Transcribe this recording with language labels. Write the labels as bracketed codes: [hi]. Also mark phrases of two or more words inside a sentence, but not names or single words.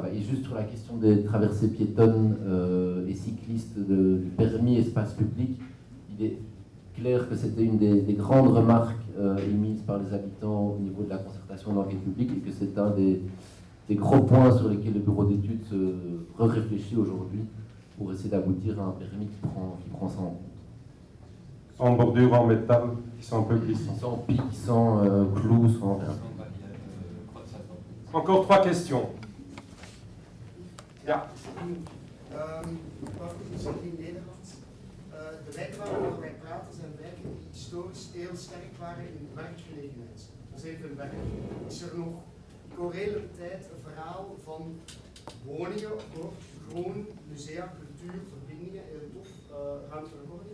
[fr] Et juste sur la question des traversées piétonnes et cyclistes du permis espace public, il est clair que c'était une des grandes remarques émises par les habitants au niveau de la concertation de l'enquête publique et que c'est un des gros points sur lesquels le bureau d'études se réfléchit aujourd'hui pour essayer d'aboutir à un permis qui prend ça en compte. Sans bordure en métal, qui sont un peu glissants. Sans pic, sans clous, sans rien. Encore 3 questions. [nl] Ja. Misschien in Nederland. De wijken waarover wij praten zijn wijken die historisch heel sterk waren in werkgelegenheid. Dat is even werk. Is er nog, ik hoor de hele tijd een verhaal van woningen, gewoon musea, cultuur, verbindingen, heel tof, ruimte en ordening.